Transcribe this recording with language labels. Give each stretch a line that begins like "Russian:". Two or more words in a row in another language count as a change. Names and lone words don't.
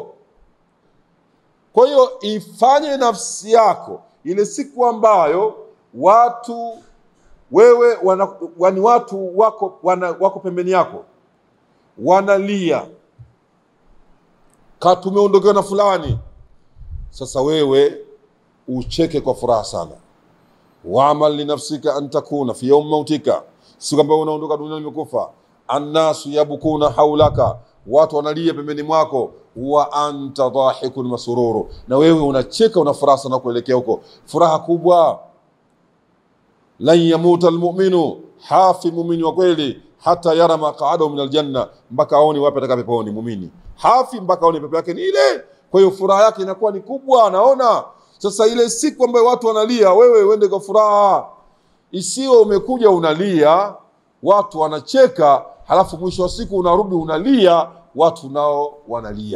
Swahili: Kwa hiyo ifanye nafsi yako ile siku ambayo watu wewe wani watu wako pembeni yako wanalia, tumeondokewa na fulani. Sasa wewe ucheke kwa furaha sana.
Arabic: واعمل لنفسك أن تكون في يوم موتك,
Swahili: si kwamba unaondoka duniani umekufa.
Arabic: الناس يبكون حولك,
Swahili: watu wanalia pembeni mwako.
Arabic: وأنت ضاحك مسرور,
Swahili: na wewe unacheka, una furaha sana kuelekea huko, furaha kubwa.
Arabic: لن يموت المؤمن,
Swahili: hafi muumini wa kweli,
Arabic: حتى يرى مقعده من الجنة,
Swahili: mpaka aone wapi ataka peponi. Muumini hafi mpaka aone pepo yake ni ile. Kwa hiyo furaha yake inakuwa ni kubwa, anaona. Sasa ile siku ambayo watu wanalia, wewe uende kwa furaha. Isiwe umekuja unalia, watu wanacheka, halafu mwisho wa siku unarudi unalia, watu nao wanalia.